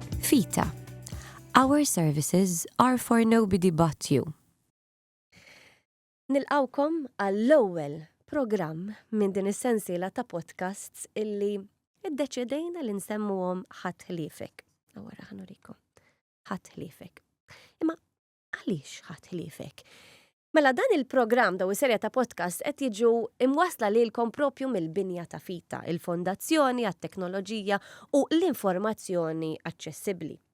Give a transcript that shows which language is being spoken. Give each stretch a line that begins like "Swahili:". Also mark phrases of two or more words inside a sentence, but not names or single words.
Maltese: Fita.
English: Our services are for nobody but you.
Maltese: Nilqawkom għall-ewwel programm minn din is-sensiela ta' podcasts illi iddeċidejna li nsemmuhom Ħadd Ħliefek. Wara ħanurikom. Ħadd Ħliefek. Imma għaliex Ħadd Ħliefek? Mela dan il-programm daw is-serja ta' podcast qed jiġu imwassla lilkom propju mill-binja ta' Fita, il-fondazzjoni għat-teknoloġija u l-informazzjoni aċċessibbli.